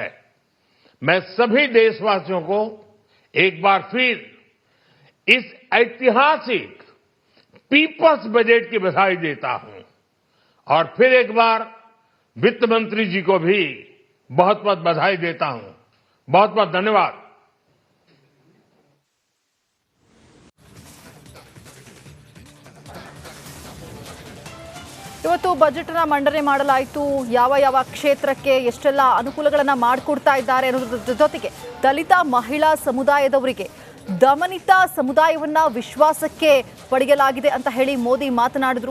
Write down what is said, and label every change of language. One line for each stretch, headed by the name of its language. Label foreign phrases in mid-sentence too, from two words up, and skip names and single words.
Hindi: मैं सभी देशवासियों को एक बार फिर इस ऐतिहासिक पीपल्स बजट की बधाई देता हूं और फिर एक बार वित्त मंत्री जी को भी बहुत बहुत बधाई देता हूं। बहुत बहुत धन्यवाद।
Kannada: ಇವತ್ತು ಬಜೆಟ್ ಅನ್ನು ಮಂಡನೆ ಮಾಡಲಾಯಿತು. ಯಾವ ಯಾವ ಕ್ಷೇತ್ರಕ್ಕೆ ಎಷ್ಟೆಲ್ಲ ಅನುಕೂಲಗಳನ್ನು ಮಾಡಿಕೊಡ್ತಾ ಇದ್ದಾರೆ ಅನ್ನೋದ್ರ ಜೊತೆಗೆ ದಲಿತ ಮಹಿಳಾ ಸಮುದಾಯದವರಿಗೆ ದಮನಿತ ಸಮುದಾಯವನ್ನ ವಿಶ್ವಾಸಕ್ಕೆ ಪಡೆಯಲಾಗಿದೆ ಅಂತ ಹೇಳಿ ಮೋದಿ ಮಾತನಾಡಿದ್ರು.